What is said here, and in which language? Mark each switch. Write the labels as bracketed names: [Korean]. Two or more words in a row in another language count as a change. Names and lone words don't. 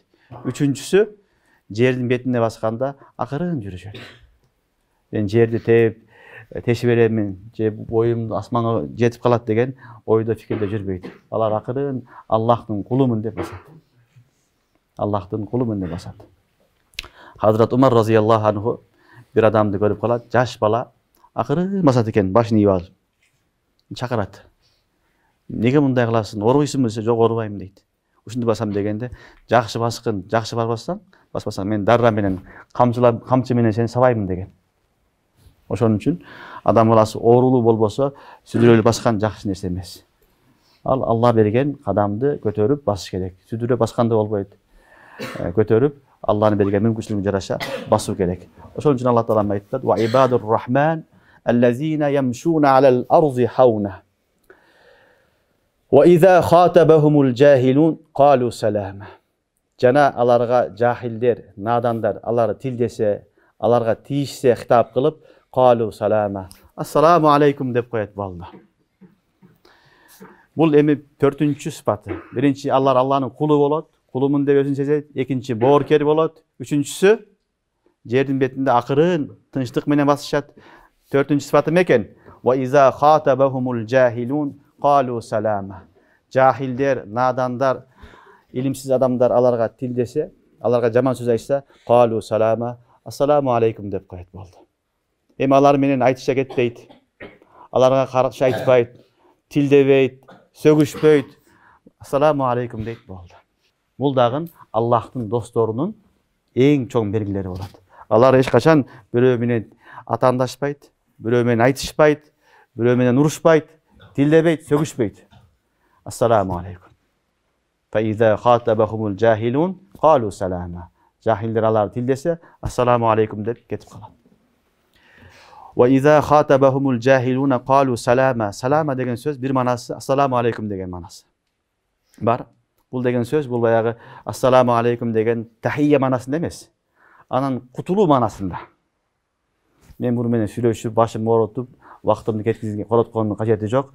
[Kyrgyz] Үчүнчүсү жердин бетине басканда акырын жүрүшөт. Мен жерди тешип беремин, же боюм асманга жетип калат деген ойдо фикирде жүрбөйт. Алар акырын Аллахтын кулумун деп басат. Аллахтын кулумун деп басат. Hazrat Umar [Arabic] رضي الله عنه [Kyrgyz] бир адамды көрүп калат, жаш бала акырын басат экен, башын ийип алып. Чакырат. Неге мындай кыласың? Орбойсуңбу десе, жок орбойм дейт. Ушунду басам дегенде, жакшы баскын, жакшы баспасаң мен дарра менен камчы менен сени сабаймын деген. Ошон үчүн адам баласы оорулуу болбосо, сүдүрөлүп баскан жакшы нерсе эмес. Ал Алла берген кадамды көтөрүп басыш керек. Сүдүрө басканда болбойт. Көтөрүп Алланын берген мүмкүнчүлүгүнө жараша басуу керек. Ошон үчүн Алла Таала айтат: [Arabic] "وعباد الرحمن الذين يمشون على الأرض هونا. وإذا خاطبهم الجاهلون قالوا سلاما." [Kyrgyz] Жана аларга жахилдер, надандар, алар тилдесе, аларга тийишсе хитап кылып, [Arabic] قالوا سلاما. السلام عليكم [Kyrgyz] деп коет балда. Бул эми төртүнчү сыпаты. Биринчи алар Алланын кулу болот, кулумун деп өзүн сезет. Экинчи бооркер болот. Үчүнчүсү жердин бетинде акырын, тынчтык менен басышат. Төртүнчү сыпаты мекен? [Arabic] وإذا خاطبهم الجاهلون قالوا سلاما. [Kyrgyz] Жахилдер, надандар, илимсиз адамлар аларга тил десе, аларга жаман сөз айтса, [Arabic] قالوا سلاما، السلام عليكم [Kyrgyz] деп коят болду. Эми алар менен айтыша кетпейт. Аларга каршы айтпайт, тилдебейт, сөгүшпөйт. [Arabic] السلام عليكم [Kyrgyz] дейт болду. Бул дагы Аллахтын досторунун эң чоң белгилери болот. Алар эч качан бирөө менен атаандашпайт, бирөө менен айтышпайт, бирөө менен урушпайт, тилдебейт, сөгүшпөйт. [Arabic] السلام عليكم. فإذا خاطبهم الجاهلون قالوا سلاما. [Kyrgyz] Jahildir alар тилдесе, [Arabic] السلام عليكم [Kyrgyz] деп кетип калат. [Arabic] وإذا خاطبهم الجاهلون قالوا سلاما. [Kyrgyz] Salama деген сөз бир манасы [Arabic] السلام عليكم [Kyrgyz] деген манасы бар. Бул деген сөз бул баягы [Arabic] السلام عليكم [Kyrgyz] деген тахия манасында эмес. Анын кутулуу манасында. Мен буну менен сүйлөшүп, башымды ооротуп, вактымды кеткизген короткондун кажети жок.